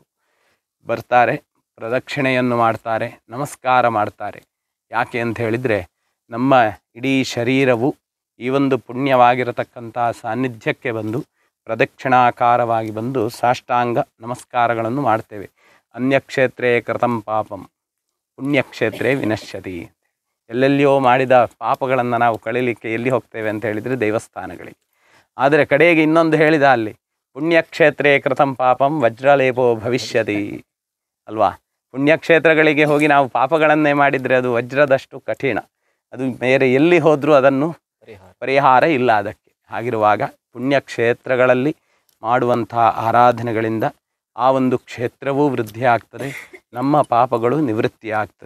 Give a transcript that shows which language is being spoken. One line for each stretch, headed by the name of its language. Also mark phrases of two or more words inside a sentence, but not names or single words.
Kannada: ಬರ್ತಾರೆ, ಪ್ರದಕ್ಷಿಣೆಯನ್ನು ಮಾಡ್ತಾರೆ, ನಮಸ್ಕಾರ ಮಾಡ್ತಾರೆ. ಯಾಕೆ ಅಂತ ಹೇಳಿದರೆ ನಮ್ಮ ಇಡೀ ಶರೀರವು ಈ ಒಂದು ಪುಣ್ಯವಾಗಿರತಕ್ಕಂತಹ ಸಾನ್ನಿಧ್ಯಕ್ಕೆ ಬಂದು ಪ್ರದಕ್ಷಿಣಾಕಾರವಾಗಿ ಬಂದು ಸಾಷ್ಟಾಂಗ ನಮಸ್ಕಾರಗಳನ್ನು ಮಾಡ್ತೇವೆ.
Sanskrit: ಅನ್ಯಕ್ಷೇತ್ರೇ ಕೃತಂ ಪಾಪಂ ಪುಣ್ಯಕ್ಷೇತ್ರೇ ವಿನಶ್ಯತಿ.
Kannada: ಎಲ್ಲೆಲ್ಲಿಯೋ ಮಾಡಿದ ಪಾಪಗಳನ್ನು ನಾವು ಕಳೀಲಿಕ್ಕೆ ಎಲ್ಲಿ ಹೋಗ್ತೇವೆ ಅಂತ ಹೇಳಿದರೆ ದೇವಸ್ಥಾನಗಳಿಗೆ. ಆದರೆ ಕಡೆಗೆ ಇನ್ನೊಂದು ಹೇಳಿದ ಅಲ್ಲಿ,
Sanskrit: ಪುಣ್ಯಕ್ಷೇತ್ರೇ ಕೃತಂ ಪಾಪಂ ವಜ್ರಲೇಪೋ ಭವಿಷ್ಯತಿ
Kannada: ಅಲ್ವಾ. ಪುಣ್ಯಕ್ಷೇತ್ರಗಳಿಗೆ ಹೋಗಿ ನಾವು ಪಾಪಗಳನ್ನೇ ಮಾಡಿದರೆ ಅದು ವಜ್ರದಷ್ಟು ಕಠಿಣ, ಅದು ಬೇರೆ ಎಲ್ಲಿ ಹೋದರೂ ಅದನ್ನು ಪರಿಹಾರ ಇಲ್ಲ ಅದಕ್ಕೆ. ಹಾಗಿರುವಾಗ ಪುಣ್ಯಕ್ಷೇತ್ರಗಳಲ್ಲಿ ಮಾಡುವಂತಹ ಆರಾಧನೆಗಳಿಂದ ಆ ಒಂದು ಕ್ಷೇತ್ರವೂ ವೃದ್ಧಿ ಆಗ್ತದೆ, ನಮ್ಮ ಪಾಪಗಳು ನಿವೃತ್ತಿ ಆಗ್ತದೆ.